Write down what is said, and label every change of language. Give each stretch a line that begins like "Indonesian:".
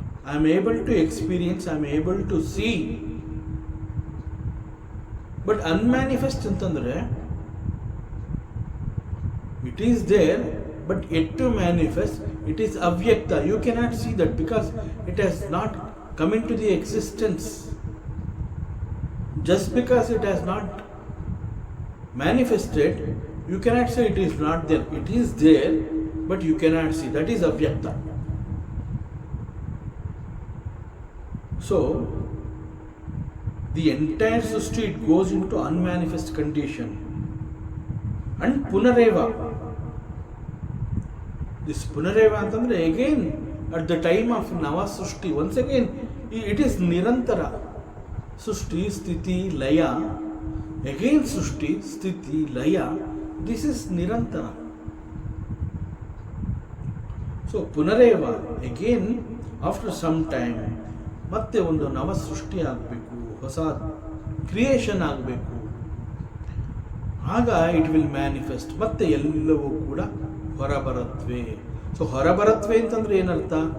English: I am able to experience, I am able to see. But unmanifest
Kannada: ಅಂತಂದ್ರೆ
English: It is there but yet to manifest, it is avyakta. You cannot see that because it has not come into the existence. Just because it has not manifested, you cannot say it is not there. It is there but you cannot see. That is avyakta. So the entire Srishti, it goes into unmanifest condition. And Punareva, this Punareva antandre again at the time of Nava Srishti, once again it is Nirantara. Srishti, Sthiti, Laya, again Srishti, Sthiti, Laya, this is Nirantara. So Punareva, again after some time
Kannada: ಮತ್ತೆ ಒಂದು ನವ ಸೃಷ್ಟಿ ಆಗಬೇಕು, ಹೊಸ creation ಆಗಬೇಕು, ಆಗ
English: It will manifest.
Kannada: ಮತ್ತೆ ಎಲ್ಲವೂ ಕೂಡ ಹೊರಬರತ್ವೆ. ಸೊ ಹೊರಬರತ್ವೆ ಅಂತಂದ್ರೆ ಏನರ್ಥ?